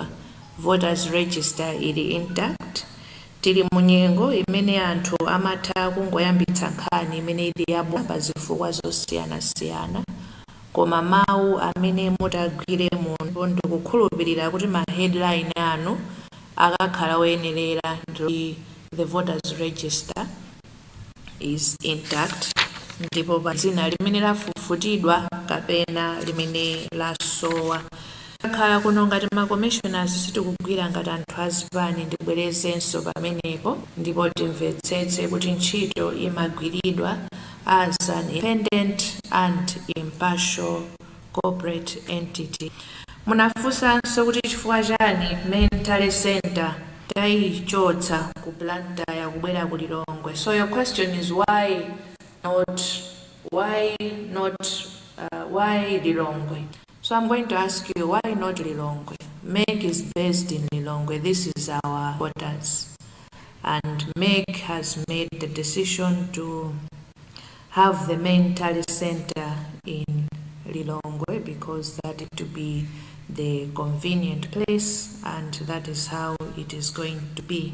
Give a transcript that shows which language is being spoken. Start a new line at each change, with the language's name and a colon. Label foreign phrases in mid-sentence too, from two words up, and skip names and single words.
English: Voters register
Nyanja: ili intact. Tili munyengo imene anthu amatha kungoyambitsa nkhani imene ili yabwino pa zifukwa zosiyana-siyana, koma mawu amene mutagwire munthu ndikukhulupirira kuti ma headline anu akakhala oyenerera.
English: The voters register is intact,
Nyanja: ndipo pa dzina limene lafufutidwa kapena limene lasowa. Khala kuno ngati ma commissioners sitikugwira ngati anthu azipani, ndibwerezenso pamenepo ndipo timvetsetse kuti ntchito imagwiridwa
English: as an independent and impartial corporate entity.
Nyanja: Munafunsanso kuti chifukwa chani
English: mental center
Nyanja: tayichotsa ku Blantyre kubwera ku Lilongwe.
English: So your question is why Lilongwe? So I'm going to ask you, why not Lilongwe? MEC is based in Lilongwe. This is our quarters. And MEC has made the decision to have the main tally center in Lilongwe because that is to be the convenient place, and that is how it is going to be.